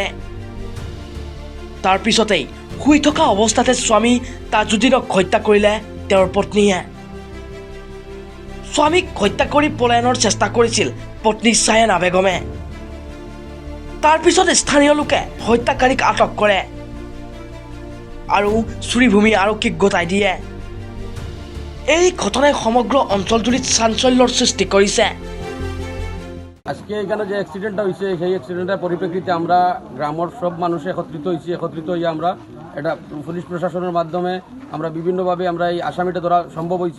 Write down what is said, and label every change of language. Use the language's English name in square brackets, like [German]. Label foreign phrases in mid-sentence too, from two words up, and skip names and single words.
[Assamese] তাৰ পিছতেই শুই থকা অৱস্থাতে স্বামী তাজউদ্দিনক হত্যা কৰিলে তেওঁৰ পত্নীয়ে। স্বামীক হত্যা কৰি পলায়নৰ চেষ্টা কৰিছিল পত্নী ছায়াৰা বেগমে। তাৰ পিছত স্থানীয় লোকে হত্যাকাৰীক আটক কৰে আৰু শ্ৰীভূমি আৰক্ষীক গতাই দিয়ে। [Bangla] এই ঘটনায় সমগ্র অঞ্চলজুড়ে চাঞ্চল্যর সৃষ্টি করেছে। আজকে এখানে যে অ্যাক্সিডেন্টটা হয়েছে সেই অ্যাক্সিডেন্টের পরিপ্রেক্ষিতে আমরা গ্রামের সব মানুষ একত্রিত হয়ে আমরা এটা পুলিশ প্রশাসনের মাধ্যমে আমরা বিভিন্নভাবে আমরা এই আসামিটা ধরা সম্ভব হয়েছে।